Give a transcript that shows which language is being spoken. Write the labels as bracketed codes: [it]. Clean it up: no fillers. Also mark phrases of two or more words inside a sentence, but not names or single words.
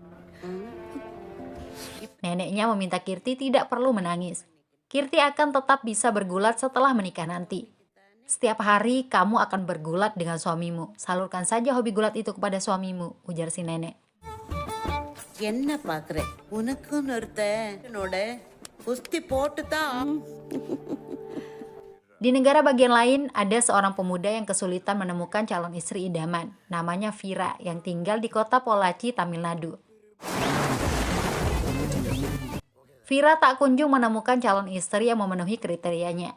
[id] Neneknya meminta Kirti tidak perlu menangis. Kirti akan tetap bisa bergulat setelah menikah nanti. Setiap hari kamu akan bergulat dengan suamimu. Salurkan saja hobi gulat itu kepada suamimu, ujar si nenek. [ta] என்ன பாக்குற உனக்குன்னு ஒருத்தன் என்னோட குஸ்தி போட்டுதான். [id] Di negara bagian lain, ada seorang pemuda yang kesulitan menemukan calon istri idaman. Namanya Vira, yang tinggal di kota Pollachi, Tamil Nadu. Vira tak kunjung menemukan calon istri yang memenuhi kriterianya.